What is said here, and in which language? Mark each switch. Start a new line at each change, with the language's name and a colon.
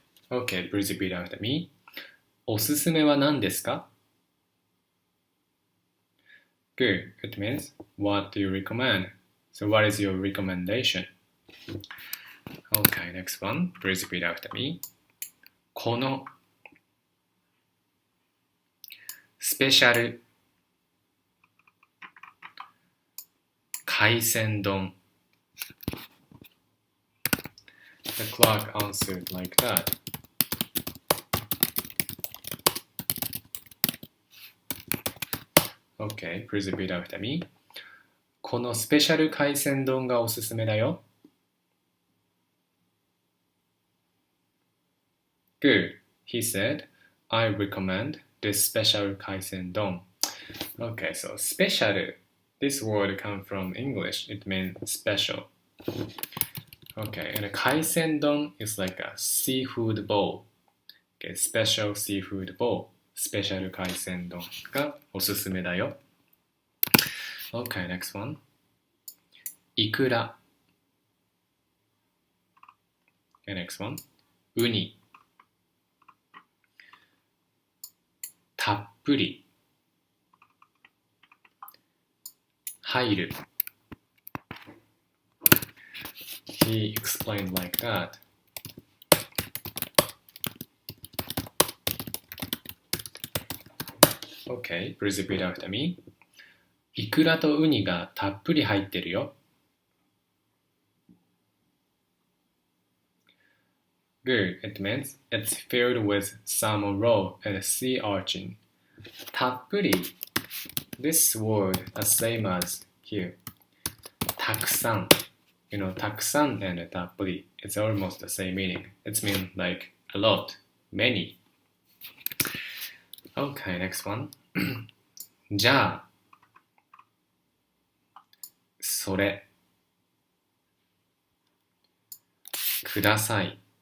English: Okay, please repeat after me.
Japanese: おすすめは何ですか?
English: Good. It means what do you recommend? So what is your recommendation? Okay, next one. Please repeat after me.
Japanese: このスペシャル海鮮丼.
English: The clerk answered like that. Okay, please repeat after me.
Japanese: このスペシャル海鮮丼がおすすめだよ.
English: Good, he said. I recommend this special 海鮮丼. Okay, so special, this word comes from English. It means special. Okay, and a 海鮮丼 is like a seafood bowl. Okay, special seafood bowl.
Japanese: スペシャル海鮮丼がおすすめだよ.
English: Okay, next one. イクラ. Okay, next one. ウニ.
Japanese: たっぷり. 入る.
English: He explained like that. Okay, please repeat after me.
Japanese: イクラとウニがたっぷり入ってるよ.
English: Good, it means it's filled with salmon roe and sea urchin. たっぷり, this word is same as here.
Japanese: たくさん.
English: You know, たくさん and たっぷり. It's almost the same meaning. It means like a lot, many. Okay, next one.
Japanese: じゃあそれください.